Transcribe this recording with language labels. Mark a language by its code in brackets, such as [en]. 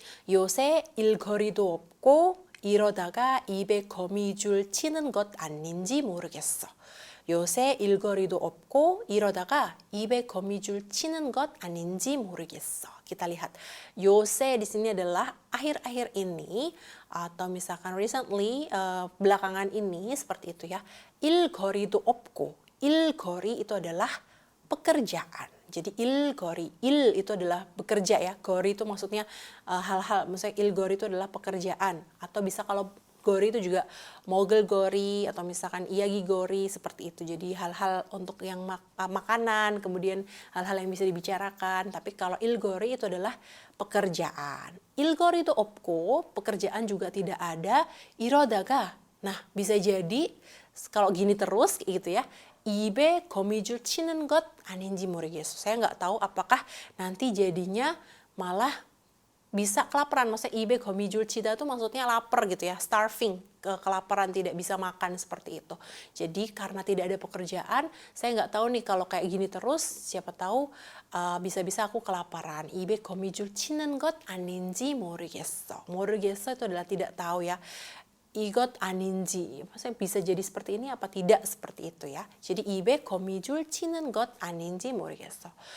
[ko] 요새 일거리도 없고 이러다가 입에 거미줄 치는 것 아닌지 모르겠어. 요새 일거리도 없고 이러다가 입에 거미줄 치는 것 아닌지 모르겠어. [id] Kita lihat. [ko] 요새 [id] di sini adalah akhir-akhir ini atau misalkan [en] recently, [id] belakangan ini seperti itu ya. 일거리도 없고. 일거리 itu adalah pekerjaan. Jadi ilgori, il itu adalah bekerja ya, gori itu maksudnya hal-hal, misalnya ilgori itu adalah pekerjaan, atau bisa kalau gori itu juga mogel gori atau misalkan iyagi gori seperti itu. Jadi hal-hal untuk yang makanan, kemudian hal-hal yang bisa dibicarakan. Tapi kalau ilgori itu adalah pekerjaan. Ilgori itu opko, pekerjaan juga tidak ada. Irodaga, nah bisa jadi kalau gini terus gitu ya. [ko] 입에 거미줄 치는 것 아닌지 모르겠어. [id] Saya nggak tahu apakah nanti jadinya malah bisa kelaparan. Maksudnya [ko] 입에 거미줄 치다 [id] itu maksudnya lapar gitu ya, [en] starving, [id] kelaparan, tidak bisa makan seperti itu. Jadi karena tidak ada pekerjaan, saya nggak tahu nih kalau kayak gini terus, siapa tahu bisa-bisa aku kelaparan. [ko] 입에 거미줄 치는 것 아닌지 모르겠어. 모르겠어 [id] itu adalah tidak tahu ya. [ko] 이것 아닌지, [id] maksudnya bisa jadi seperti ini apa tidak seperti itu ya. Jadi [ko] 입에 거미줄 치는 것 아닌지 모르겠어.